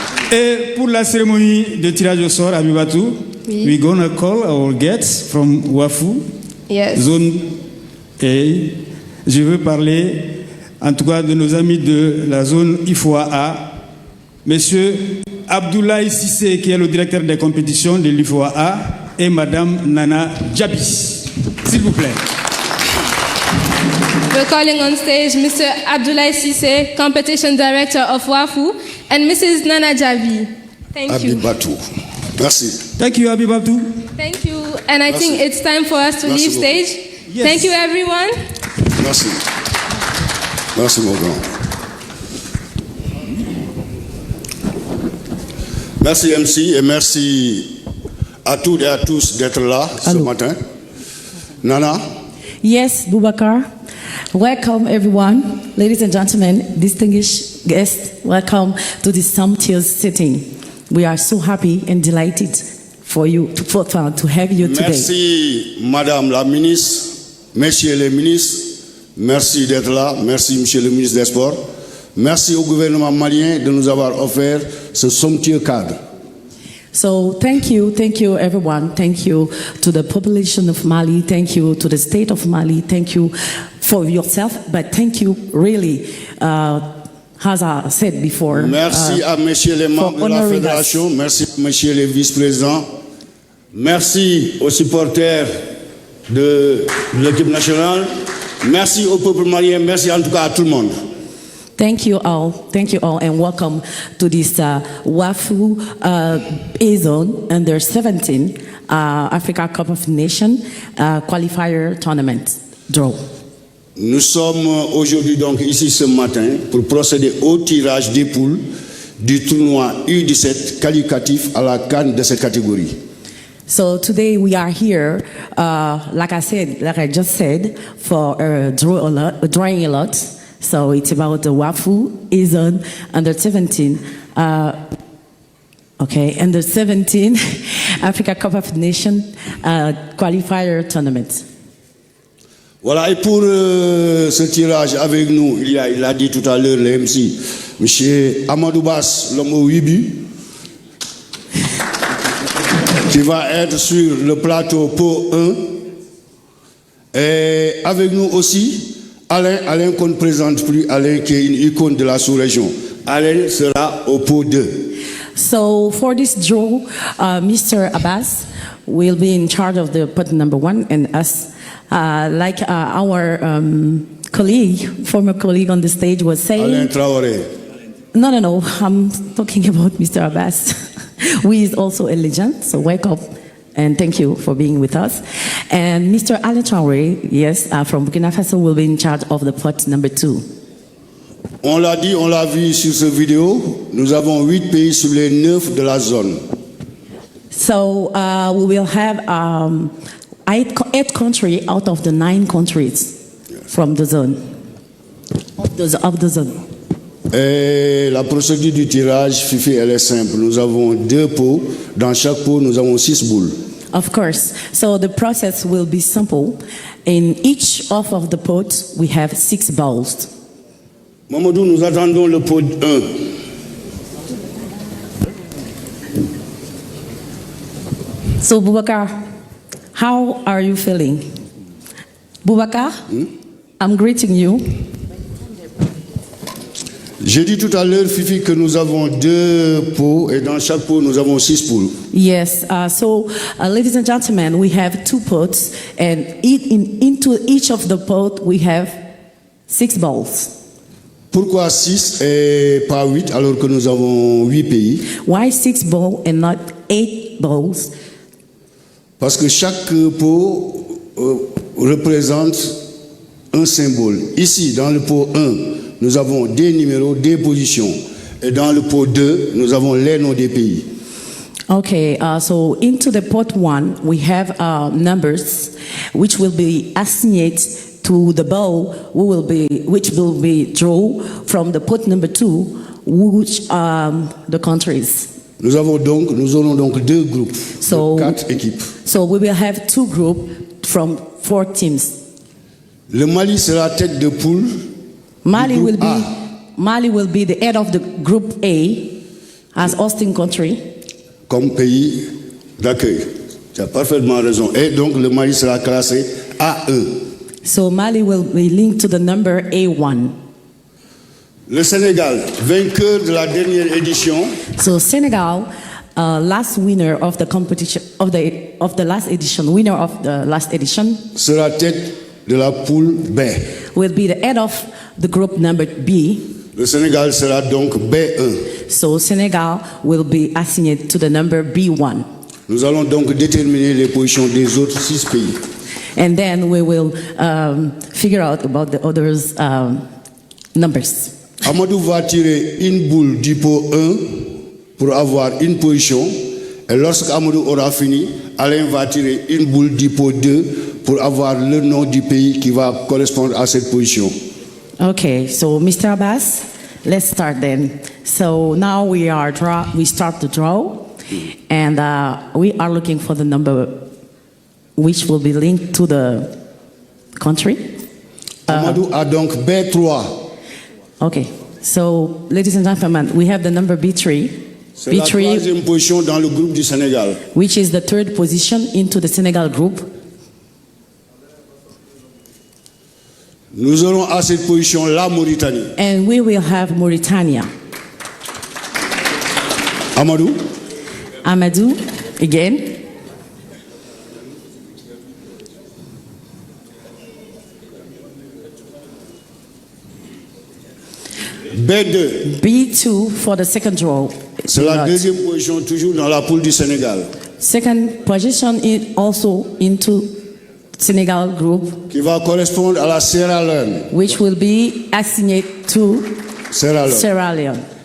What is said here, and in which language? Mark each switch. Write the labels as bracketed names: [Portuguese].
[French] Et pour la cérémonie de tirage au sort à Abibatou, [English] we're gonna call our guests from Wafou, zone A. [French] Je veux parler, en tout cas, de nos amis de la zone IFOA-A, Monsieur Abdoulaye Sissé, qui est le directeur des compétitions de l'IFOA-A, et Madame Nana Djabi. S'il vous plaît. [English] We're calling on stage Mr. Abdoulaye Sissé, Competition Director of WAFU, and Mrs. Nana Djabi. Thank you. [French] Abibatou. Merci. [English] Thank you, Abibatou. Thank you. And I think it's time for us to leave stage. Yes. Thank you, everyone. [French] Merci. Merci, mon grand. Merci, MC, et merci à toutes et à tous d'être là ce matin. Nana? [English] Yes, Boubacar. Welcome, everyone. Ladies and gentlemen, distinguished guests, welcome to this sumptuous sitting. We are so happy and delighted to have you today. [French] Merci, Madame la ministre, Messieurs les ministres, merci d'être là. Merci, Monsieur le ministre des Sports. Merci au gouvernement malien de nous avoir offert ce somptueux cadre. [English] So thank you everyone. Thank you to the population of Mali. Thank you to the state of Mali. Thank you for yourself, but thank you really, as I said before. [French] Merci à messieurs les membres de la fédération. Merci messieurs les vice-présidents. Merci aux supporters de l'équipe nationale. Merci au peuple malien. Merci en tout cas à tout le monde. [English] Thank you all, and welcome to this WAFU A-Zone Under 17 Africa Cup of Nations qualifier tournament draw. [French] Nous sommes aujourd'hui donc ici ce matin pour procéder au tirage des poules du tournoi U17 qualificatif à la CAN de cette catégorie. [English] So today we are here, like I just said, for drawing a lot. So it's about the WAFU A-Zone Under 17, Under 17 Africa Cup of Nations qualifier tournament. [French] Voilà, et pour ce tirage avec nous, il a dit tout à l'heure le MC, M. Amadou Bass, l'homme au 8 buts, qui va être sur le plateau pour 1. Et avec nous aussi, Alain qu'on ne présente plus, Alain qui est une icône de la sous-région. Alain sera au pot 2. [English] So for this draw, Mr. Abbas will be in charge of the pot number 1, and us, like our former colleague on the stage was saying. Alain Traoré. No, I'm talking about Mr. Abbas. who is also a legend. So welcome and thank you for being with us. And Mr. Alain Traoré, yes, from Burkina Faso, will be in charge of the pot number 2. [French] On l'a dit, on l'a vu sur cette vidéo, nous avons 8 pays sur les 9 de la zone. [English] So we will have 8 countries out of the 9 countries from the zone. Of the zone. [French] Et la procédure du tirage, Fifi, elle est simple. Nous avons 2 pots. Dans chaque pot, nous avons 6 boules. [English] Of course. So the process will be simple. In each of the pots, we have 6 bowls. [French] Mamadou, nous attendons le pot 1. [English] So Boubacar, how are you feeling? Boubacar, I'm greeting you. [French] J'ai dit tout à l'heure, Fifi, que nous avons 2 pots et dans chaque pot, nous avons 6 poules. [English] Yes, ladies and gentlemen, we have 2 pots, and into each of the pot we have 6 bowls. [French] Pourquoi 6 et pas 8 alors que nous avons 8 pays? [English] Why 6 bowls and not 8 bowls? [French] Parce que chaque pot représente un symbole. Ici, dans le pot 1, nous avons des numéros, des positions. Et dans le pot 2, nous avons les noms des pays. [English] Okay, so into the pot 1, we have numbers which will be assigned to the bowl, which will be drawn from the pot number 2, which are the countries. [French] Nous aurons donc 2 groupes, 4 équipes. [English] So we will have 2 groups from 4 teams. [French] Le Mali sera tête de poule. [English] Mali will be the head of the group A as hosting country. [French] Comme pays d'accueil. Tu as parfaitement raison. Et donc le Mali sera classé A1. [English] So Mali will be linked to the number A1. [French] Le Sénégal, vainqueur de la dernière édition. [English] So Senegal, last winner of the competition of the last edition, winner of the last edition, [French] sera tête de la poule B. [English] Will be the head of the group number B. [French] Le Sénégal sera donc B1. [English] So Senegal will be assigned to the number B1. [French] Nous allons donc déterminer les positions des autres 6 pays. [English] And then we will figure out about the others numbers. [French] Amadou va tirer une boule du pot 1 pour avoir une position. Et lorsque Amadou aura fini, Alain va tirer une boule du pot 2 pour avoir le nom du pays qui va correspondre à cette position. [English] Okay, so Mr. Abbas, let's start then. So now we start the draw, and we are looking for the number which will be linked to the country. [French] Amadou a donc B3. [English] Okay, so ladies and gentlemen, we have the number B3. [French] C'est la troisième position dans le groupe du Sénégal. [English] Which is the 3rd position into the Senegal group. [French] Nous aurons à cette position la Mauritanie. [English] And we will have Mauritania. Amadou. Amadou, again. B2. B2 for the second draw. [French] C'est la deuxième position toujours dans la poule du Sénégal. [English] Second position is also into Senegal group. [French] Qui va correspondre à la Sierra Leone. [English] Which will be assigned to Sierra Leone.